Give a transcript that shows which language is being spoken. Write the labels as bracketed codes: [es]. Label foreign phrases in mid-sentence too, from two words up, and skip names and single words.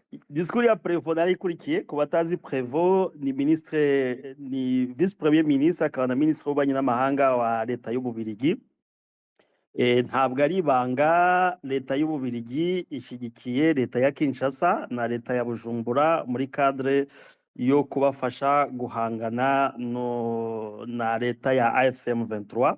[rw] Discours ya Prévost narikurikiye ku batazi Prévost ni [fr] vice premier ministre [rw] akaba na ministre w'ububanyi n'amahanga wa leta y'Ububirigi. Ntabwo ari ibanga leta y'Ububirigi ishyigikiye leta ya Kinshasa na leta ya Bujumbura muri cadre yo kubafasha guhangana na leta ya AFC M23.